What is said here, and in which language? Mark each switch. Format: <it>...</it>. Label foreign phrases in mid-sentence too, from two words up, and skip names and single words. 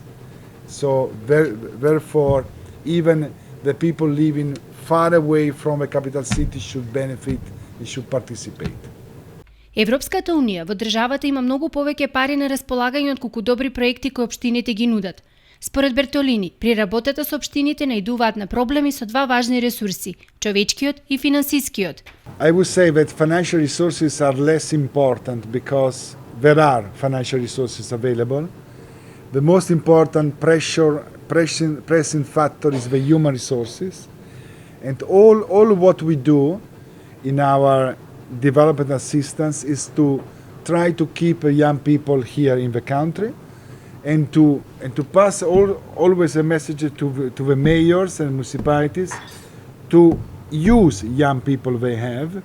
<en>So therefore, even the people living far away from a capital city should benefit and should participate.</en> <mk>Европската Унија во државата има многу повеќе пари на располагање од колку добри проекти кои општините ги нудат. Според Бертолини, при работата со општините наидуваат на проблеми со два важни ресурси – човечкиот и финансискиот.</mk> <en>I would say that financial resources are less important because there are financial resources available. The most important pressing factor is the human resources. And all what we do in our development assistance is to try to keep young people here in the country and to pass always a message to the mayors and municipalities to use young people they have.</en>